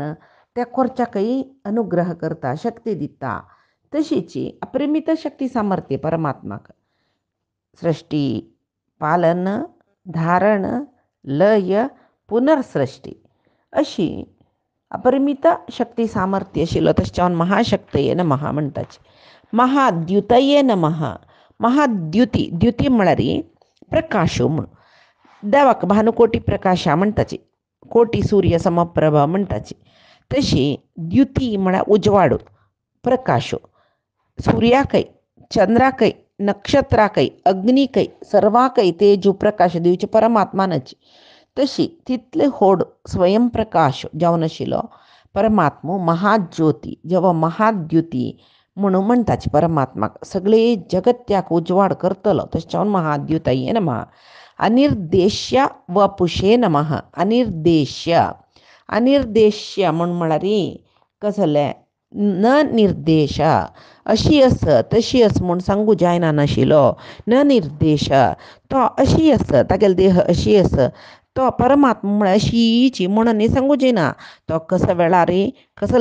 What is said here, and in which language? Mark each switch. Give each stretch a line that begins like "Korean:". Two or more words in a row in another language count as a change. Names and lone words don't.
Konkani: त्या करच्याकय अनुग्रह करता, शक्ती दिता. तशीची अप्रिमित शक्ती सामर्थ्य परमात्माक. सृष्टी, पालन, धारण, लय, पुनर्सृष्टी अशी अपरिमित शक्ती सामर्थ्य आशिल्लो.
Sanskrit: तशें महाशक्तये नमः म्हणटाचे. महाद्युतये नमः.
Konkani: महाद्युती, द्युती म्हळ्यार प्रकाश म्हूण. देवाक भानुकोटी प्रकाशा म्हणटाची. कोटी सूर्य समप्रभ म्हणटाची. तशी द्युती म्हळ्यार उजवाड, प्रकाश. सूर्याकय, चंद्राकय नक्षत्राकय अग्निकय सर्वाकय तेजू प्रकाश दिवचे परमात्मानाची तशी तिथले होड स्वयंप्रकाश जावन आशिल्लो परमात्मो महाज्योती जेव्हा महाद्युती म्हणून म्हणटाची परमात्माक सगळे जगत्याक उजवाड करतलो तशें
Sanskrit: महाद्युताये नमः अनिर्देश्य वपुषे नमः
Konkani: अनिर्देश्य अनिर्देश्य म्हळ्यार कसले न निर्देश अशी आस तशी आस म्हूण सांगू जायना नाशिल्लो न निर्देश तो अशी आस तागेलो देह अशी आस तो परमात्मा म्हळ्यार अशीची म्हणून सांगू जायना तो कसा वेळार कसलं